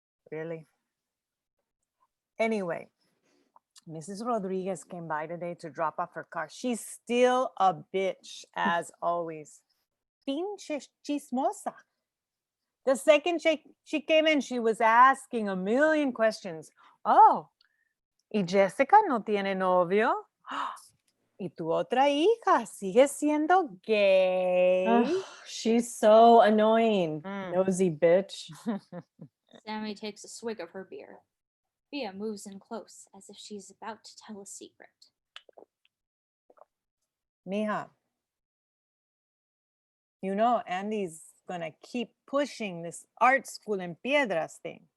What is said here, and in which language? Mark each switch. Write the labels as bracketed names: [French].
[English] Really? Anyway, Mrs. Rodriguez came by today to drop off her car. She's still a bitch, as always. [Spanish] Pinche chismosa. [English] The second she came in, she was asking a million questions. [Spanish] Oh, ¿y Jessica no tiene novio? ¿Y tu otra hija sigue siendo gay? [English] Ugh, she's so annoying, nosy bitch. Sammy takes a swig of her beer. Bia moves in close as if she's about to tell a secret. Mija, you know Andy's gonna keep pushing this art school in Piedras thing.